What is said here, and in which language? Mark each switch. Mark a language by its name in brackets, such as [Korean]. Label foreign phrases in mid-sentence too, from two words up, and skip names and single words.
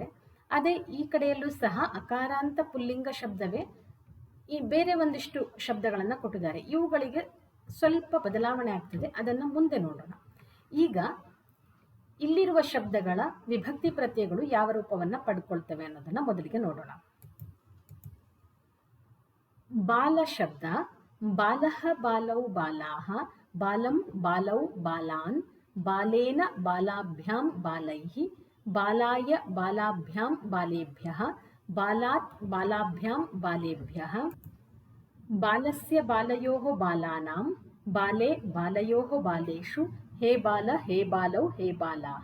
[Kannada] ಅದೇ ಈ ಕಡೆಯಲ್ಲೂ ಸಹ ಅಕಾರಾಂತ ಪುಲ್ಲಿಂಗ ಶಬ್ದವೇ ಈ ಬೇರೆ ಒಂದಿಷ್ಟು ಶಬ್ದಗಳನ್ನು ಕೊಟ್ಟಿದ್ದಾರೆ. ಇವುಗಳಿಗೆ ಸ್ವಲ್ಪ ಬದಲಾವಣೆ ಆಗ್ತದೆ, ಅದನ್ನು ಮುಂದೆ ನೋಡೋಣ. ಈಗ ಇಲ್ಲಿರುವ ಶಬ್ದಗಳ ವಿಭಕ್ತಿ ಪ್ರತ್ಯಯಗಳು ಯಾವ ರೂಪವನ್ನು ಪಡ್ಕೊಳ್ತವೆ ಅನ್ನೋದನ್ನು ಮೊದಲಿಗೆ ನೋಡೋಣ. ಬಾಲ ಶಬ್ದ. [Sanskrit] ಬಾಲಃ ಬಾಲೌ ಬಾಲಾಃ ಬಾಲಂ ಬಾಲೌ ಬಾಲಾನ್ ಬಾಲೇನ ಬಾಲಾಭ್ಯಾಂ ಬಾಲೈಃ ಬಾಲಾಯ ಬಾಲಾಭ್ಯಾಂ ಬಾಲೇಭ್ಯಃ ಬಾಲಾತ್ ಬಾಲಾಭ್ಯಾಂ ಬಾಲೇಭ್ಯಃ ಬಾಲಸ್ಯ ಬಾಲಯೋಃ ಬಾಲಾನಾಂ ಬಾಲೆ ಬಾಲಯೋಃ ಬಾಲೇಷು ಹೇ ಬಾಲ ಹೇ ಬಾಲೌ ಹೇ ಬಾಲಾಃ.